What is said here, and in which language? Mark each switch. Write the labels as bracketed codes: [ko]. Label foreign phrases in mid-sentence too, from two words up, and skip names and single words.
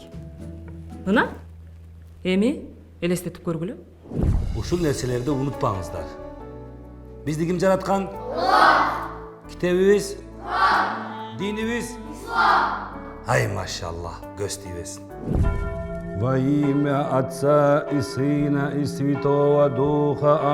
[ky] Мына? Эми элестетип көргүлө. Ушул нерселерди унутпаңыздар. Бизди ким жараткан? Аллах. Китебибиз? Ислам. Динибиз? Ислам. Ай машаллах, көз тийбесин. [ru] Во имя Отца и Сына и Святого Духа.